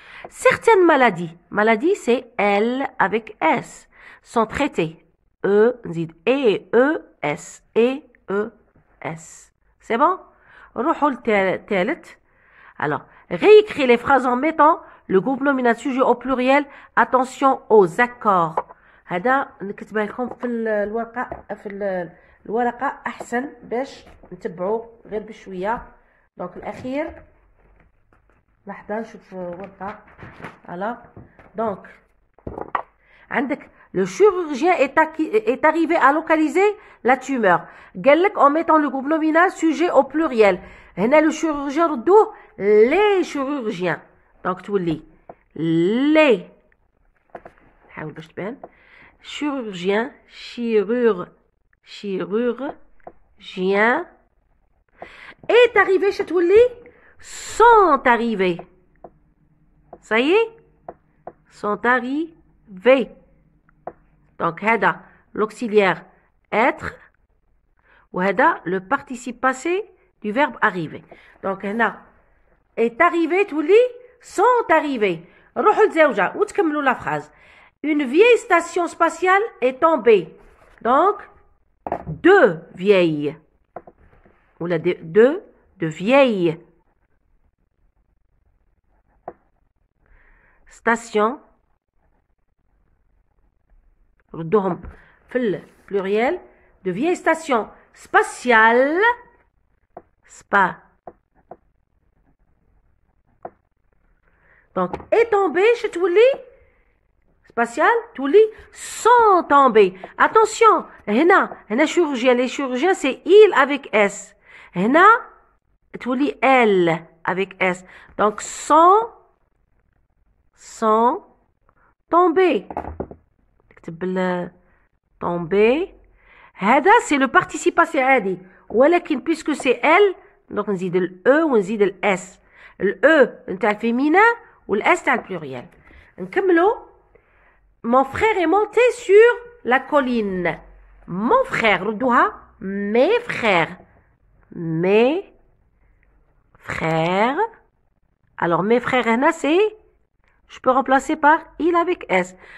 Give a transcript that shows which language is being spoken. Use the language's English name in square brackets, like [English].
[French] Certaines maladies, c'est elle avec S, sont traitées. [Arabic] نزيد E-E-S. E-E-S. [French] C'est bon? [Arabic] نروحوا للثالث. [French] Alors, réécris les phrases en mettant le groupe nominal sujet au pluriel. Attention aux accords. [Arabic] هذا نكتبها لكم في الورقة أحسن باش نتبعوا غير بشوية. دونك الأخير لحظة نشوف ورقة. [French] voilà. Donc, [Arabic] عندك [French] le chirurgien est arrivé à localiser la tumeur. قال لك en mettant le groupe nominal sujet au pluriel. هنا le chirurgien [Arabic] ردوه [French] les chirurgiens. donc تولي les [Arabic] حاول باش تبان [French] chirurgien chirurgien est arrivé chez تولي sont arrivés. ça y est, sont arrivés. Donc, هذا l'auxiliaire être وهذا le participe passé du verbe arriver. Donc, هنا est arrivé تولي sont arrivés. [Arabic] روحوا لزوجة وتكملوا [French] la phrase. Une vieille station spatiale est tombée. Donc, 2 vieilles. Ou la 2 de vieilles stations. [Arabic] ردوهم في البلوريال. [French] De vieilles stations spatiales spa. Donc, est tombé, je te lis. Spatial, tu lis, sont tombés. Attention, هنا chirurgien. Les chirurgiens, c'est il avec S. هنا, tu lis elle avec S. Donc, sont tombés. Tombé. هذا c'est le participe passé عادي. [Arabic] ولكن [French] puisque c'est elle, [Arabic] donc نزيد ال E ونزيد ال S. ال E نتاع الفيمينا وال S تاع البلوريال. نكملوا. [French] Mon frère est monté sur la colline. Mon frère, [Arabic] ردوها. [French] Mes frères. Mes frères. Alors mes frères هنا c'est, je peux remplacer par il avec S.